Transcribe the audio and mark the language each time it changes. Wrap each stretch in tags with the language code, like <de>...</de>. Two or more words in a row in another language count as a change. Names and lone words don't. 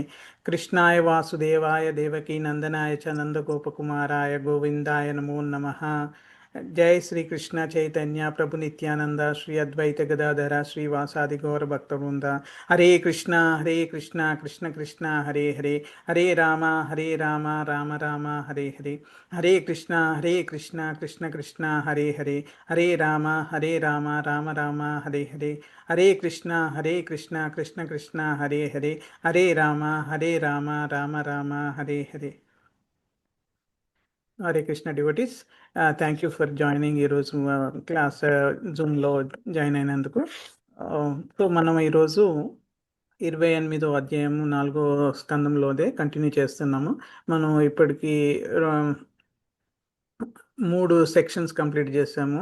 <sa>కృష్ణాయ వాసుదేవాయ దేవకీ నందనాయ చ నందగోపకుమారాయ గోవిందాయ నమో నమః. జై శ్రీకృష్ణ చైతన్య ప్రభు నిత్యానంద శ్రీ అద్వైత గదాధర శ్రీవాసాది గౌర భక్తవృంద. హరే కృష్ణ కృష్ణ కృష్ణ హరే హరే, హరే రామ రామ రామ హరే హరే. హరే కృష్ణ కృష్ణ కృష్ణ హరే హరే, హరే రామ రామ రామ హరే హరే. హరే కృష్ణ కృష్ణ కృష్ణ హరే హరే, హరే రామ రామ రామ హరే హరే.</sa> <te>హరే కృష్ణ</te> <en>devotees, thank you for joining</en> <te>ఈరోజు క్లాస్ జూమ్లో జాయిన్ అయినందుకు. సో మనం ఈరోజు 28వ అధ్యాయము 4వ స్కందంలోదే కంటిన్యూ చేస్తున్నాము. మనం ఇప్పటికీ 3 సెక్షన్స్ కంప్లీట్ చేసాము.</te>